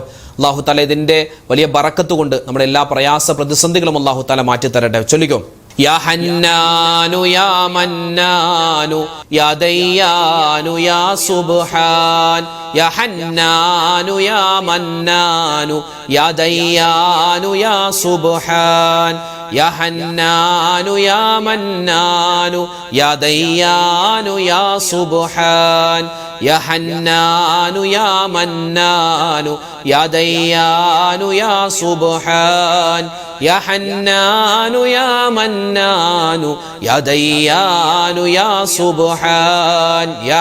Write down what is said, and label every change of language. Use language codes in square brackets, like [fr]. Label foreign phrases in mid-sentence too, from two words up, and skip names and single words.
[ar] الله تعالى [ml] ഇതിൻ്റെ വലിയ ബറക്കത്ത് കൊണ്ട് നമ്മുടെ എല്ലാ പ്രയാസ പ്രതിസന്ധികളും [ar] الله تعالى [ml] മാറ്റിത്തരട്ടെ. ചൊല്ലിക്കോ. [ar] يا حنان يا منان يا ديان يا سبحان. يا حنان يا منان يا ديان يا سبحان. يا حنان يا منان يا ديان يا سبحان يا حنان يا منان يا ديان يا سبحان يا حنان يا منان يا ديان يا سبحان يا